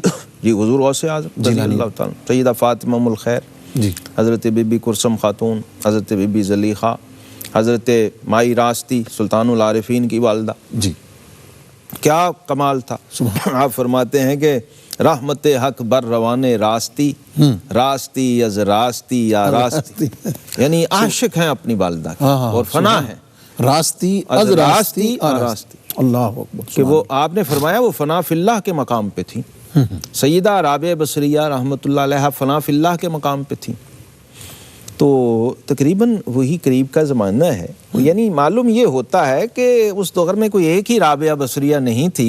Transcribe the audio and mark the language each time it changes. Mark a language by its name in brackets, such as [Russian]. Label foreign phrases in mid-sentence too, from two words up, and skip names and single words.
[Urdu] جی حضور غوث اعظم رضی اللہ تعالیٰ، سیدہ فاطمہ ام الخیر، جی حضرت بی بی کرسم خاتون، حضرت بی بی زلیخا، حضرت مائی راستی سلطان العارفین کی والدہ، جی کیا کمال تھا. آپ فرماتے ہیں کہ [Persian] رحمت حق بر روان راستی، راستی از راستی یا راستی، [Urdu] یعنی عاشق ہیں اپنی والدہ کی اور فنا ہیں. [Persian] راستی از راستی آراستی. [Arabic] اللہ اکبر. [Urdu] کہ وہ آپ نے فرمایا وہ [Arabic] فنا فی اللہ [Urdu] کے مقام پہ تھی. سیدہ رابعہ بصریہ رحمۃ اللہ علیہ [Arabic] فنا فی اللہ [Urdu] کے مقام پہ تھی. تو تقریباً وہی قریب کا زمانہ ہے. یعنی معلوم یہ ہوتا ہے کہ اس دور میں کوئی ایک ہی رابعہ بصریہ نہیں تھی،